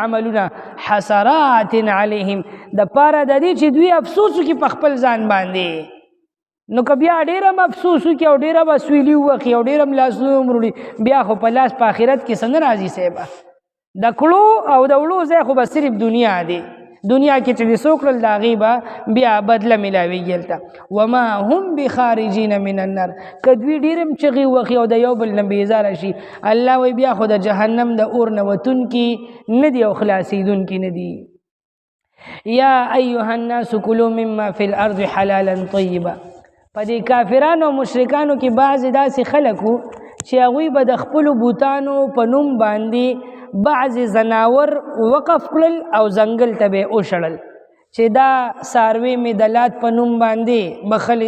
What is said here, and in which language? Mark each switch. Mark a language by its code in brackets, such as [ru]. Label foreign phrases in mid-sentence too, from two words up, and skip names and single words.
[ps] عملونه [ar] حسرات علیهم [ps] د پاره د دې چې دوی افسوس وکړي په خپل ځان باندې نو که بیا ډېر هم افسوس وکړي او ډېر هم اسویلي ووخي او ډېر هم لاسونه ومروړي بیا خو په لاس په آخرت کې څه نه راځي صاحبه د کړو او د وړو ځای خو به صرف دنیا دی دنیا کې چې دې څوک کړل د هغې به بیا بدله میلاویږي هلته. [ar] وما هم بخارجین من النار [ps] که دوی ډېر هم چغې وخي او د یو بل نه بېزاره شي الله وایي بیا خو د جهنم د اور نه وتونکي نه دي او خلاصېدونکي نه دي. [ar] یا ایها الناس کلوا مما فی الارض حلالا طیبا [ps] په دې کافرانو او مشرکانو کې بعضې داسې خلک وو چې هغوی به د خپلو بوتانو په نوم باندې بعض زناور وقف کړل او ځنګل ته به وشړل چې دا څاروي مې د لات په نوم باندې بخلي